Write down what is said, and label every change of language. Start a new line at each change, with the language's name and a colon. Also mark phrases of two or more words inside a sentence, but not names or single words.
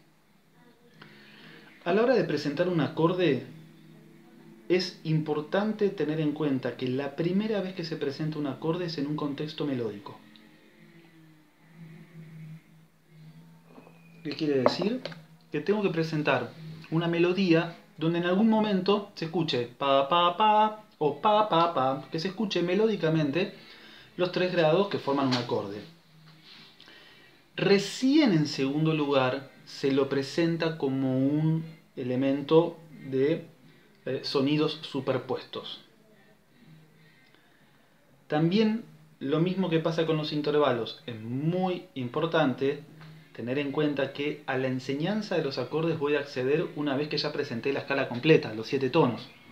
Spanish: A la hora de presentar un acorde, es importante tener en cuenta que la primera vez que se presenta un acorde es en un contexto melódico. ¿Qué quiere decir? Que tengo que presentar una melodía donde en algún momento se escuche pa pa pa o pa pa pa, que se escuche melódicamente los 3 grados que forman un acorde. Recién en segundo lugar se lo presenta como un elemento de sonidos superpuestos. También lo mismo que pasa con los intervalos, es muy importante tener en cuenta que a la enseñanza de los acordes voy a acceder una vez que ya presenté la escala completa, los 7 tonos.